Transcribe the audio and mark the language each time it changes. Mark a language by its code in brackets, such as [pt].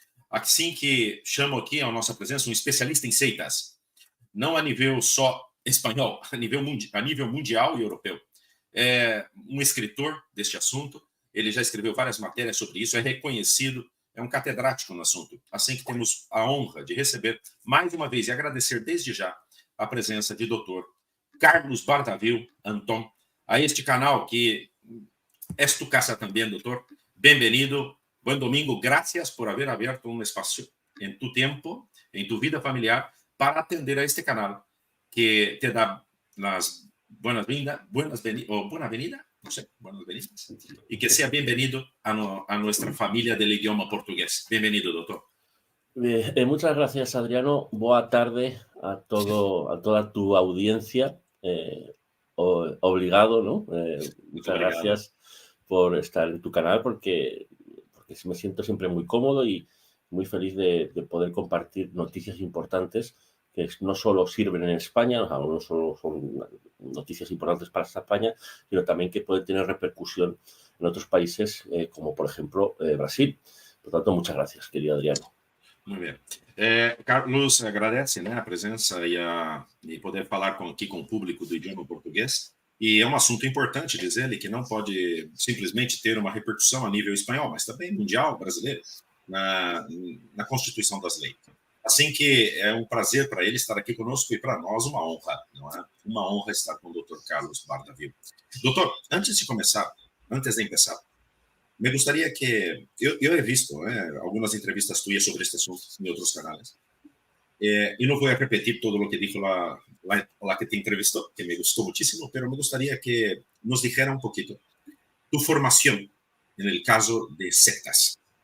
[pt] Assim que chamo aqui a nossa presença um especialista em seitas, não a nível só espanhol, a nível mundial e europeu. É um escritor deste assunto, ele já escreveu várias matérias sobre isso, é reconhecido, é um catedrático no assunto. Assim que temos a honra de receber, mais uma vez, e agradecer desde já a presença de Dr. [es] Carlos Bardavil Antón, a este canal que es tu casa también, doctor. Bienvenido, buen domingo, gracias por haber abierto un espacio en tu tiempo, en tu vida familiar, para atender a este canal que te da las buenas venidas, no sé, buenas venidas, y que sea bienvenido a nuestra familia del idioma portugués. Bienvenido, doctor. Muchas gracias, Adriano. [pt] Boa tarde [es] a toda tu audiencia. Obligado, ¿no? Muchas gracias por estar en tu canal porque me siento siempre muy cómodo y muy feliz de poder compartir noticias importantes que no solo sirven en España, o sea, no solo son noticias importantes para España, sino también que pueden tener repercusión en otros países, como por ejemplo Brasil. Por tanto, muchas gracias, querido Adriano. [pt] Muito bem. Carlos agradece, né, a presença e poder falar aqui com o público do idioma português. E é um assunto importante, diz ele, que não pode simplesmente ter uma repercussão a nível espanhol, mas também mundial, brasileiro, na constituição das leis. Assim que é um prazer para ele estar aqui conosco e para nós uma honra, não é? Uma honra estar com o Dr. Carlos Bardavil. [es] Doutor, antes de empezar, me gustaría que, yo he visto algunas entrevistas tuyas sobre este asunto en otros canales, y no voy a repetir todo lo que dijo la que te entrevistó, que me gustó muchísimo, pero me gustaría que nos dijera un poquito tu formación en el caso de sectas.